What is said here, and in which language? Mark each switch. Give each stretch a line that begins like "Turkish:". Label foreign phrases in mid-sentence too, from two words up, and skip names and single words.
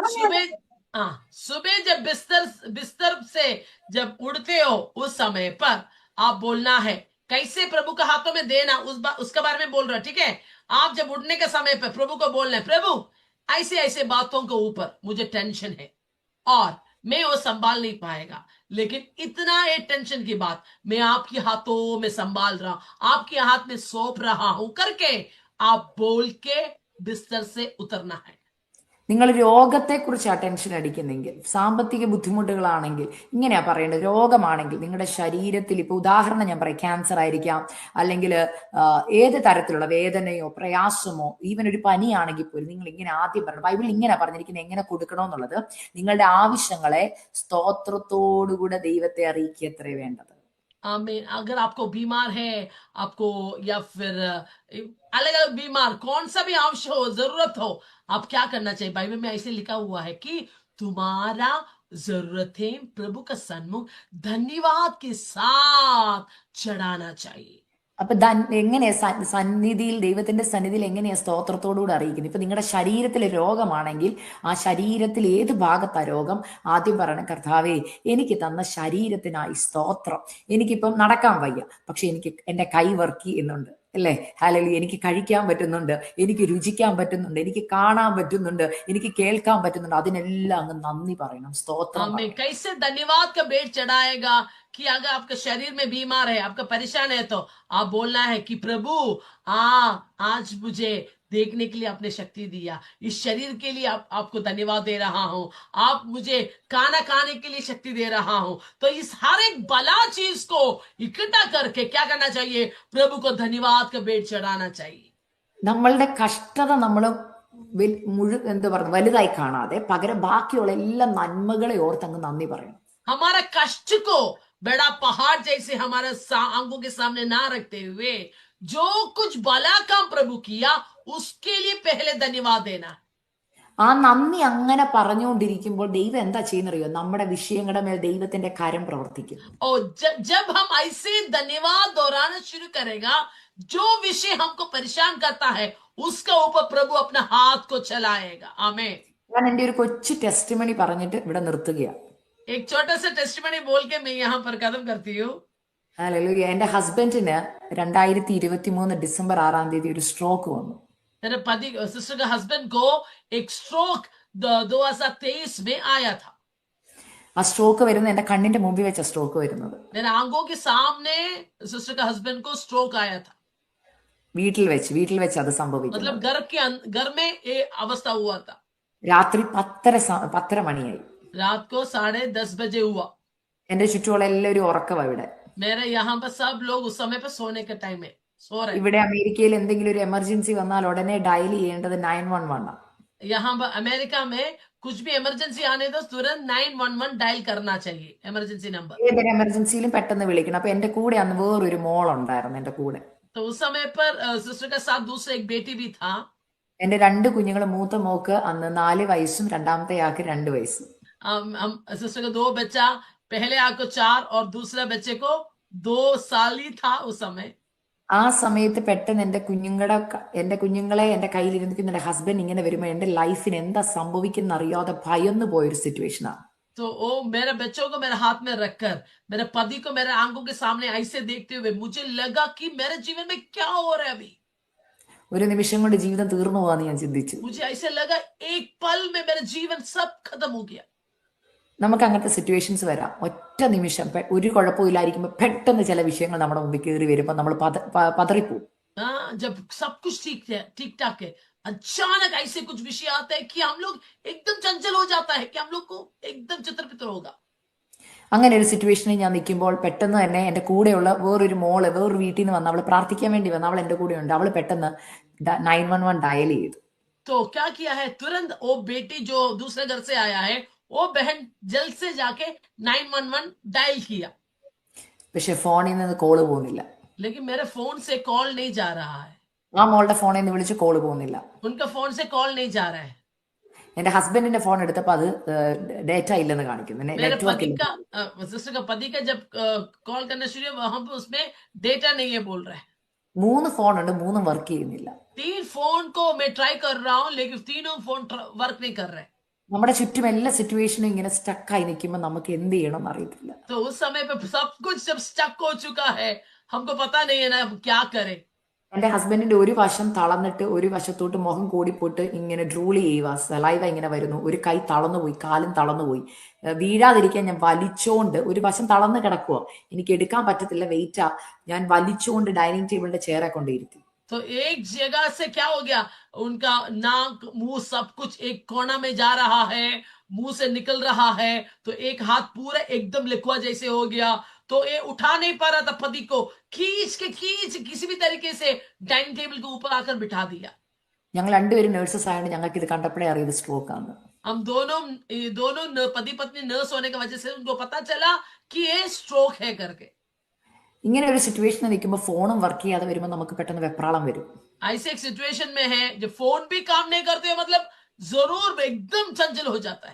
Hindi: सुबह जब बिस्तर से जब उड़ते हो उस समय पर आप बोलना है कैसे प्रभु के हाथों में देना, उसके बारे में बोल रहा है. ठीक है, आप जब उठने के समय पर प्रभु को बोलना है, प्रभु ऐसे ऐसे बातों के ऊपर मुझे टेंशन है और मैं वो संभाल नहीं पाएगा, लेकिन इतना ये टेंशन की बात मैं आपके हाथों में संभाल रहा हूं, आपके हाथ में सौंप रहा हूं करके आप बोल के बिस्तर से उतरना है.
Malayalam: നിങ്ങൾ രോഗത്തെക്കുറിച്ചാണ് ടെൻഷൻ അടിക്കുന്നെങ്കിൽ, സാമ്പത്തിക ബുദ്ധിമുട്ടുകളാണെങ്കിൽ ഇങ്ങനെയാ പറയേണ്ടത്. രോഗമാണെങ്കിൽ നിങ്ങളുടെ ശരീരത്തിൽ, ഇപ്പൊ ഉദാഹരണം ഞാൻ പറയാം, ക്യാൻസർ ആയിരിക്കാം, അല്ലെങ്കിൽ ഏത് തരത്തിലുള്ള വേദനയോ പ്രയാസമോ, ഈവൻ ഒരു പനിയാണെങ്കിൽ പോലും നിങ്ങൾ ഇങ്ങനെ ആദ്യം പറയണം. ബൈബിളിൽ ഇങ്ങനെ പറഞ്ഞിരിക്കുന്നത് എങ്ങനെ കൊടുക്കണമെന്നുള്ളത്. നിങ്ങളുടെ ആവശ്യങ്ങളെ സ്തോത്രത്തോടുകൂടെ ദൈവത്തെ അറിയിക്കത്രേ വേണ്ടത്.
Hindi: आमीन. अगर आपको बीमार है, आपको या फिर अलग अलग बीमार कौन सा भी आवश्यक हो, जरूरत हो, आप क्या करना चाहिए? बाइबल में ऐसे लिखा हुआ है कि तुम्हारा जरूरतें प्रभु का सन्मुख धन्यवाद के साथ चढ़ाना चाहिए.
Malayalam: അപ്പൊ എങ്ങനെയാ സന്നിധിയിൽ, ദൈവത്തിന്റെ സന്നിധിയിൽ എങ്ങനെയാ സ്തോത്രത്തോടുകൂടി അറിയിക്കുന്നത്? ഇപ്പൊ നിങ്ങളുടെ ശരീരത്തിലെ രോഗമാണെങ്കിൽ ആ ശരീരത്തിൽ ഏത് ഭാഗത്താ രോഗം, ആദ്യം പറയണം, കർത്താവേ എനിക്ക് തന്ന ശരീരത്തിനായി സ്തോത്രം. എനിക്കിപ്പം നടക്കാൻ വയ്യ, പക്ഷെ എനിക്ക് എൻ്റെ കൈ വർക്ക് ചെയ്യുന്നുണ്ട്, അല്ലേ? ഹല്ലേലൂയ. എനിക്ക് കഴിക്കാൻ പറ്റുന്നുണ്ട്, എനിക്ക് രുചിക്കാൻ പറ്റുന്നുണ്ട്, എനിക്ക് കാണാൻ പറ്റുന്നുണ്ട്, എനിക്ക് കേൾക്കാൻ പറ്റുന്നുണ്ട്. അതിനെല്ലാം അങ്ങ് നന്ദി പറയണം, സ്തോത്രം
Hindi: हमें
Malayalam: പറയണം.
Hindi: कैसे धन्यवाद का भेंट चढ़ाएगा कि अगर आपका शरीर में बीमार है, आपका परेशान है, तो आप बोलना है कि प्रभु आज मुझे देखने के लिए आपने शक्ति दिया, इस शरीर के लिए आपको धन्यवाद दे रहा हूं, आप मुझे खाना खाने के लिए शक्ति दे रहा हूं। तो इस हर एक भला चीज को इकट्ठा करके क्या करना चाहिए? प्रभु को धन्यवाद का भेंट चढ़ाना चाहिए।
Malayalam: നമ്മളുടെ कष्टത നമ്മൾ എന്താ പറയുക വലുതായി കാണാതെ പകരം ബാക്കിയുള്ള എല്ലാ നന്മകളെ ഓർത്ത് അങ്ങ് നന്ദി പറയണം.
Hindi: हमारा कष्ट को बड़ा पहाड़ जैसे हमारे आंखों के सामने ना रखते हुए जो कुछ भला काम प्रभु किया उसके लिए पहले धन्यवाद देना।
Malayalam: ആ നന്ദി അങ്ങനെ പറഞ്ഞുകൊണ്ടിരിക്കുമ്പോൾ ദൈവം എന്താ ചെയ്യുന്നറിയോ? നമ്മുടെ വിഷയങ്ങളുടെ മേൽ ദൈവത്തിന്റെ കരം പ്രവർത്തിക്കും.
Hindi: और जब हम ऐसे धन्यवाद दोहराना शुरू करेगा, जो विषय हमको परेशान करता है उसका ऊपर प्रभु अपना हाथ को चलाएगा। आमीन।
Malayalam: ഞാൻ എൻ്റെ ഒരു കൊച്ചു ടെസ്റ്റിമണി പറഞ്ഞിട്ട് ഇവിടെ നിർത്തുകയാണ്.
Hindi: एक छोटा सा टेस्टिमनी बोल के मैं यहाँ पर खत्म करती हूँ।
Malayalam: ഹല്ലേലൂയ. എൻ്റെ ഹസ്ബൻഡിന് 2023 ഡിസംബർ 6 ഒരു സ്ട്രോക്ക് വന്നു.
Hindi: मेरे पति सिस्टर का हस्बैंड को एक स्ट्रोक 2023 में आया था।
Malayalam: ആ സ്ട്രോക്ക് വരുന്നത് എൻ്റെ കണ്ണിന്റെ മുമ്പിൽ വെച്ച സ്ട്രോക്ക് വരുന്നത്.
Hindi: मेरे आंखों के सामने सिस्टर का हस्बैंड को स्ट्रोक आया था।
Malayalam: വീട്ടിൽ വെച്ച് അത് സംഭവിക്കുന്നത്.
Hindi: मतलब घर में ये अवस्था हुआ था।
Malayalam: രാത്രി 10:30 മണിയായി.
Hindi: रात को 10:30 बजे हुआ।
Malayalam: എന്റെ ചുറ്റുമുള്ള എല്ലാവരും ഉറക്കവാ ഇവിടെ.
Hindi: मेरे यहाँ पर सब लोग उस समय पर सोने के टाइम में सो रहे।
Malayalam: ഇവിടെ അമേരിക്കയിൽ എന്തെങ്കിലും ഒരു എമർജൻസി വന്നാൽ ഉടനെ ഡയൽ ചെയ്യേണ്ടത് 911 ആണ്.
Hindi: यहाँ पर अमेरिका में कुछ भी इमरजेंसी आने तो तुरंत 911 डायल करना चाहिए,
English: emergency number.
Malayalam: ഏതൊരു എമർജൻസിയിലും പെട്ടെന്ന് വിളിക്കണം. അപ്പൊ എന്റെ കൂടെ അന്ന് വേറൊരു മോൾ ഉണ്ടായിരുന്നു എന്റെ കൂടെ.
Hindi: तो उस समय पर सिस्टर के साथ दूसरा एक बेटी भी था।
Malayalam: എന്റെ 2 കുഞ്ഞുങ്ങൾ, മൂത്ത മോക്ക് അന്ന് 4 വയസ്സും രണ്ടാമത്തെ ആൾക്ക് 2 വയസ്സും.
Hindi: हम सिस्टर का 2 बच्चा, पहले आपको 4 और दूसरा बच्चे को 2 साल ही था उस समय।
Malayalam: ആ സമയത്ത് പെട്ടെന്ന് എന്റെ കുഞ്ഞുങ്ങളെ എന്റെ കയ്യിലിരിക്കുന്ന എന്റെ ഹസ്ബൻഡ് ഇങ്ങനെ വരുമ്പോൾ എന്റെ ലൈഫിന് എന്താ സംഭവിക്കുന്ന അറിയാതെ ഭയന്നു പോയൊരു സിറ്റുവേഷനാണ്.
Hindi: तो वो मेरे बच्चों को मेरे हाथ में रखकर, मेरे पति को मेरे आंखों के सामने ऐसे देखते हुए मुझे लगा कि मेरे जीवन में क्या हो रहा है अभी।
Malayalam: ഒരു നിമിഷം കൊണ്ട് ജീവിതം തീർന്നു പോവാന്ന് ഞാൻ ചിന്തിച്ചു. मुझे ऐसे लगा एक पल में मेरा जीवन सब खत्म हो गया। നമുക്ക് അങ്ങനത്തെ സിറ്റുവേഷൻസ് വരാം. ഒറ്റ നിമിഷം ഒരു കുഴപ്പമില്ലായിരിക്കുമ്പോൾ പെട്ടെന്ന് ചില വിഷയങ്ങൾ നമ്മുടെ മുമ്പിൽ കയറി വരുമ്പോൾ നമ്മൾ പതറിപ്പോവും.
Hindi: जब सब कुछ ठीक ठाक है, अचानक ऐसे कुछ विषय आते हैं कि हम लोग एकदम चंचल हो जाता है, कि हम लोग को एकदम चित्रपित्र होगा।
Malayalam: അങ്ങനെ ഒരു സിറ്റുവേഷനിൽ ഞാൻ നിൽക്കുമ്പോൾ പെട്ടെന്ന് തന്നെ എൻ്റെ കൂടെയുള്ള വേറൊരു മോള് വേറൊരു വീട്ടിൽ നിന്ന് വന്ന് അവൾ പ്രാർത്ഥിക്കാൻ വേണ്ടി വന്ന് അവൾ എൻ്റെ കൂടെ ഉണ്ട്. അവൾ പെട്ടെന്ന് 911 ഡയൽ ചെയ്തു.
Hindi: तो क्या किया है, तुरंत वो बेटी जो दूसरे घर से आया है वो बहन जल्द से जाके 911 डायल किया।
Malayalam: പക്ഷെ ഫോണിൽ നിന്ന് കോള് പോകുന്നില്ല.
Hindi: लेकिन मेरे फोन से कॉल नहीं जा रहा है।
Malayalam: ആ മോളുടെ ഫോണിൽ നിന്ന് വിളിച്ച് കോള് പോകുന്നില്ല.
Hindi: उनका फोन से कॉल नहीं जा रहा है।
Malayalam: എൻ്റെ ഹസ്ബൻഡിന്റെ ഫോൺ എടുത്തപ്പോൾ അത് ഡേറ്റ ഇല്ലെന്ന് കാണിക്കുന്നു,
Hindi: मेरे
Malayalam: നെറ്റ്വർക്ക്
Hindi: पति
Malayalam: ഇല്ല.
Hindi: का सिस्टर का पति का जब कॉल करना शुरू हुआ, वहां पे उसमें डेटा नहीं है बोल रहा है।
Malayalam: 3 ഫോൺ ഉണ്ട്, 3 വർക്ക് ചെയ്യുന്നില്ല.
Hindi: 3 फोन को मैं ट्राई कर रहा हूँ लेकिन तीनों फोन वर्क नहीं कर रहे।
Malayalam: നമ്മുടെ ചുറ്റും എല്ലാ സിറ്റുവേഷനും ഇങ്ങനെ സ്റ്റക്കായി നിൽക്കുമ്പോൾ നമുക്ക് എന്ത് ചെയ്യണമെന്ന് അറിയത്തില്ല.
Hindi: तो उस समय पे सब कुछ जब स्टक हो चुका है, हमको पता नहीं है ना हम क्या करें।
Malayalam: എൻ്റെ ഹസ്ബൻഡിന്റെ ഒരു വശം തളർന്നിട്ട് ഒരു വശത്തോട്ട് മുഖം കൂടിപ്പോട്ട് ഇങ്ങനെ ഡ്രൂൾ ചെയ്യുക, സലൈവ ഇങ്ങനെ വരുന്നു. ഒരു കൈ തളർന്നുപോയി, കാലും തളർന്നുപോയി. വീഴാതിരിക്കാൻ ഞാൻ വലിച്ചോണ്ട്, ഒരു വശം തളർന്ന് കിടക്കുക, എനിക്ക് എടുക്കാൻ പറ്റത്തില്ല, വെയിറ്റാ, ഞാൻ വലിച്ചോണ്ട്
English: dining table
Malayalam: ചെയറെ കൊണ്ടിരുത്തി.
Hindi: तो एक जगह से क्या हो गया, उनका नाक मुंह सब कुछ एक कोना में जा रहा है, मुंह से निकल रहा है। तो एक हाथ पूरा एकदम लिखवा जैसे हो गया, तो ये उठा नहीं पा रहा था। पति को खींच किसी भी तरीके से
English: dining table
Hindi: के ऊपर आकर बिठा दिया।
Malayalam: ഞങ്ങൾ രണ്ടുപേരും നേഴ്സസ് ആയതുകൊണ്ട് ഞങ്ങൾക്ക് ഇത് കണ്ടപ്പോഴേ അറിയത് സ്ട്രോക്ക് ആണ്.
Hindi: हम दोनों पति पत्नी नर्स होने की वजह से उनको पता चला कि ये स्ट्रोक है करके।
Malayalam: ഇങ്ങനെ ഒരു സിറ്റുവേഷനിൽ നിൽക്കുമ്പോൾ ഫോണും വർക്ക് ചെയ്യാതെ വരുമ്പോൾ നമുക്ക് പെട്ടെന്ന് വെപ്രാളം വരും.
Hindi: ऐसे एक सिचुएशन में है जब फोन भी काम नहीं करते, मतलब जरूर एकदम चंचल हो जाता है.